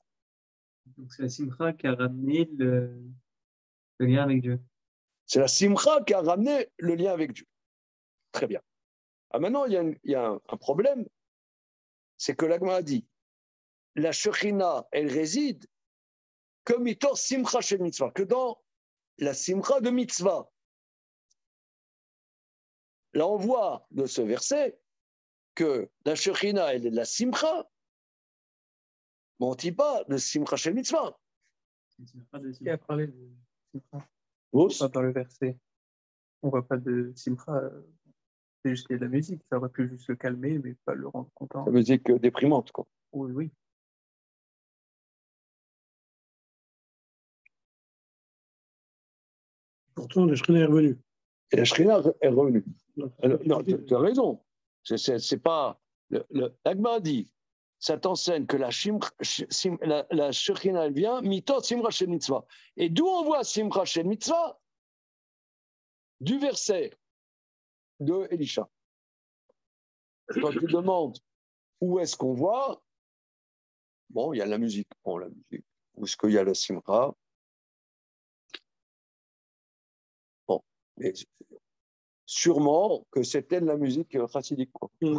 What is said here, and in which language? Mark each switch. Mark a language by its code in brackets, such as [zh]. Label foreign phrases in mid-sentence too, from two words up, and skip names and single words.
[fr] Donc c'est la simcha qui a ramené le lien avec Dieu. C'est la simcha qui a ramené le lien avec Dieu. Très bien. Ah, maintenant, il y a un problème, c'est que l'Agma a dit, la Shekhinah, elle réside comme [he] מתוך שמחה של מצווה, [fr] que dans la simcha de mitzvah. Là, on voit de ce verset que la Shekhinah, elle est de la simcha, mais on ne dit pas de [he] שמחה של מצווה. [fr] Qui a parlé de simcha? Pas dans le verset. On ne voit pas de simcha. C'est juste qu'il y a de la musique. Ça aurait pu juste le calmer, mais pas le rendre content. La musique déprimante, quoi. Oui, oui. Pourtant, le Shekhinah est revenu. Et la Shekhinah est revenue. Non, tu as raison. C'est pas. L'Agma a dit, ça t'enseigne que la Shekhinah, elle vient, [he] מתוך שמחה של מצווה. [fr] Et d'où on voit [he] שמחה של מצווה? [fr] Du verset de Élisha. Quand tu demandes où est-ce qu'on voit, bon, il y a la musique. Bon, la musique. Où est-ce qu'il y a la simcha? Bon, mais sûrement que c'était de la musique chassidique, quoi.